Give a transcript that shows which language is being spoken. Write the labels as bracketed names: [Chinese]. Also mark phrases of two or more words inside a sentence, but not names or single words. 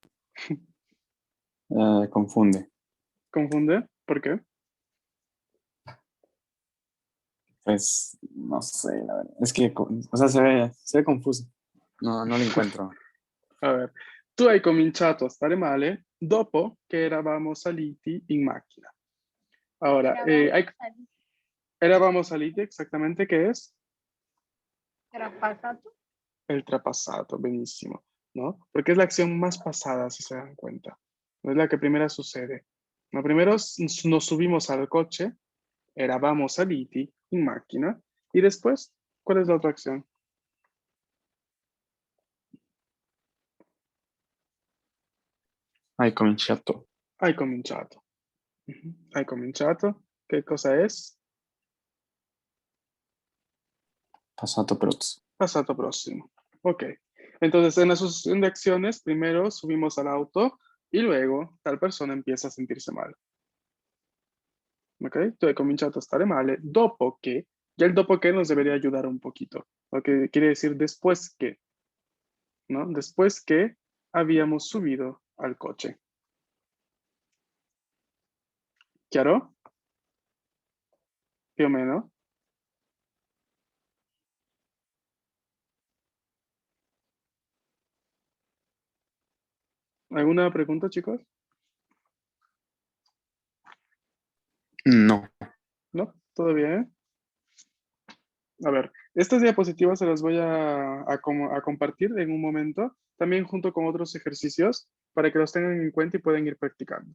[Spanish] Confunde. ¿Confunde? ¿Por qué? Pues no sé, la verdad. Es que, o sea, se ve confuso. No lo encuentro. [Italian] A ver, tu hai cominciato a stare male dopo che eravamo saliti in macchina. [Spanish] Ahora, [Italian] eravamo saliti [Spanish] exactamente, ¿qué es? [Italian] Trapassato. [Spanish] El trapassato, benissimo, ¿no? Porque es la acción más pasada, si se dan cuenta. No es la que primero sucede. No, primero nos subimos al coche, [Italian] eravamo saliti in macchina, [Spanish] y después, ¿cuál es la otra acción? [Italian] Hai cominciato. Hai cominciato. Hai cominciato. [Spanish] ¿Qué cosa es? [Italian] Passato prozzo. Passato próximo. Ok. [Spanish] Entonces, en la sucesión de acciones, primero subimos al auto y luego tal persona empieza a sentirse mal. [Italian] Ok? Tu hai cominciato a stare male dopo che, [Spanish] ya el dopo que nos debería ayudar un poquito. Lo que quiere decir después que, ¿no? Después que habíamos subido al coche. [Italian] ¿Chiaro? Più o meno. [Spanish] ¿Alguna pregunta, chicos? No. ¿No? ¿Todo bien? A ver, estas diapositivas se las voy a compartir en un momento, también junto con otros ejercicios, para que los tengan en cuenta y puedan ir practicando.